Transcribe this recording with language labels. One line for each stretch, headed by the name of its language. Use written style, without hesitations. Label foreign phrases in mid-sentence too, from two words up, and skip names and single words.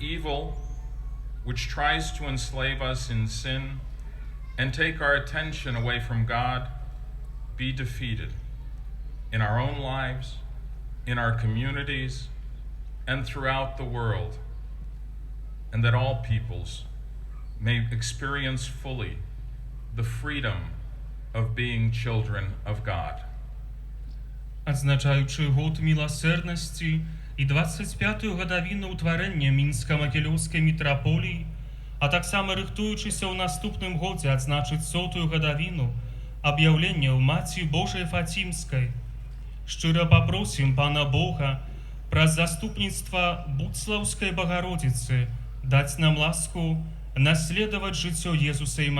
English: evil, which tries to enslave us in sin and take our attention away from God, be defeated in our own lives, in our communities, and throughout the world, and that all peoples may experience fully the freedom of being children of God.
Belarusian: Адзначаючы год міласэрнасці і 25-ю гадавіну ўтварэння мінска-магілёўскай мітраполіі, а таксама рыхтуючыся ў наступным годзе адзначыць 100-ю гадавіну аб'яўлення ў Маці Божай Фацімскай, шчыра папросім Пана Бога праз заступніцтва Буцлаўскай Багародзіцы даць нам ласку наследаваць жыццё Езуса і